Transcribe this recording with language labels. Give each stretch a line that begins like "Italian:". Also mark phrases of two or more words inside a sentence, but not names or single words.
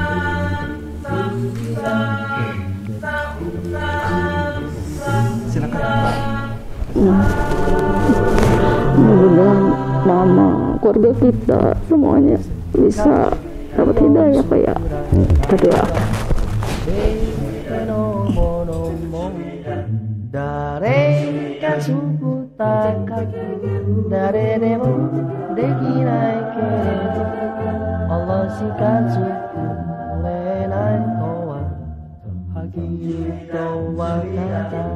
Indonesian: Silakan. Mudah-mudahan mama, keluarga kita semuanya bisa dapat hidayah Pak ya. Kita doakan.
Japanese: 誰が作ったか誰でもできないけれどAllahしか作れないのははっきりとわかった